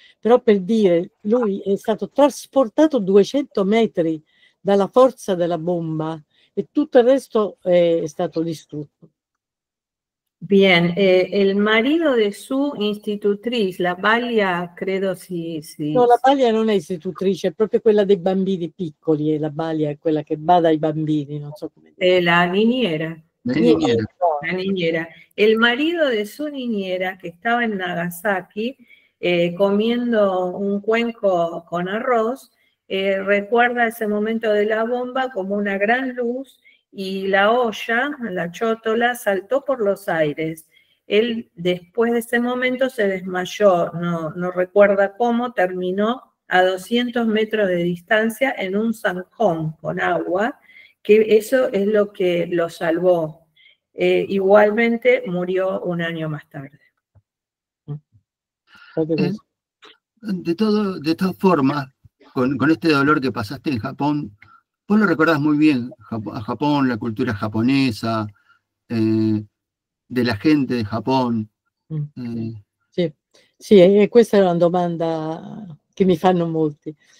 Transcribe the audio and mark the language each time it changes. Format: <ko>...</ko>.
<it>Però per dire, lui è stato trasportato 200 metri dalla forza della bomba e tutto il resto è stato distrutto.</it> <es>Bien, el marido de su institutriz, la Balia,</es> <it>credo sì. No, la Balia non è istitutrice, è proprio quella dei bambini piccoli, e la Balia è quella che bada ai bambini, non so come dire.</it> <es>La niñera. La niñera. La niñera. El marido de su niñera, que estaba en Nagasaki, comiendo un cuenco con arroz, recuerda ese momento de la bomba como una gran luz y la olla, la chótola, saltó por los aires. Él después de ese momento se desmayó, no recuerda cómo, terminó a 200 metros de distancia en un zanjón con agua, que eso es lo que lo salvó. igualmente murió un año más tarde. De todas formas, con este dolor que pasaste en Japón, vos lo recordás muy bien, a Japón, la cultura japonesa, de la gente di Japón.</es> <it>Sì, questa è una domanda che mi fanno molti.</it>